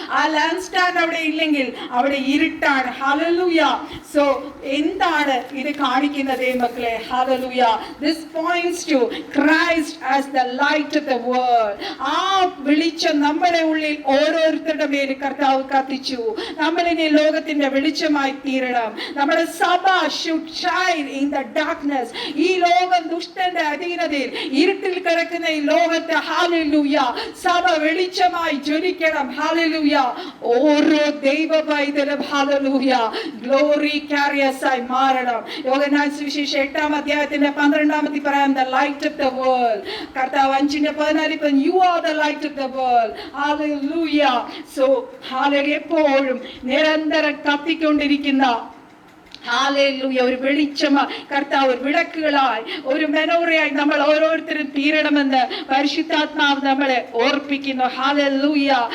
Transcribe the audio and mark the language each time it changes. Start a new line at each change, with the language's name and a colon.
Malayalam: ആ land stand അവിടെ ഇല്ലെങ്കിൽ അവിടെ ഇരുട്ടാണ്. ഹല്ലേലൂയ. സോ എന്താണ് ഇത് കാണിക്കുന്നത് മക്കളെ? Hallelujah.
English: This points to Christ as the light of the world.
Malayalam: ആ വെളിച്ചം നമ്മുടെ ഉള്ളിൽ ഓരോരുത്തരുടെ മേൽ കർത്താവ് കത്തിച്ചു. നമ്മളിനി ലോകത്തിന്റെ വെളിച്ചമായി തീരണം. നമ്മുടെ സഭ
English: should shine in the darkness.
Malayalam: ഈ ലോകം ദുഷ്ടന്റെ അധീനതയിൽ ഇരുട്ടിൽ കിടക്കുന്ന ഈ ലോകത്തെ ഹല്ലേലൂയ സഭ വെളിച്ചമായി ജ്വലിക്കണം. ഹല്ലേലൂയ. ഓരോ ദൈവ പൈതലും ഹല്ലേലൂയ ഗ്ലോറി കാരിയേഴ്സ് ആയി മാറണം. യോഹന്നാൻ സുവിശേഷം 8-ാം അധ്യായത്തിന്റെ 12-ാമത്തെ പറയാം,
English: the light of the world.
Malayalam: കർത്താവ്
English: 5:14 you are the light of the world. hallelujah.
Malayalam: so hallelujah എപ്പോഴും നിരന്തരം കത്തിക്കൊണ്ടിരിക്കുന്ന ഹല്ലേലൂയ ഒരു വെളിച്ചമായി കർത്താവ് വിളക്കുകളായി ഒരു മെനോറയായി നമ്മൾ ഓരോരുത്തരും തീരണമെന്ന് പരിശുദ്ധാത്മാവ് നമ്മളെ ഓർപ്പിക്കുന്നു. ഹല്ലേലൂയ.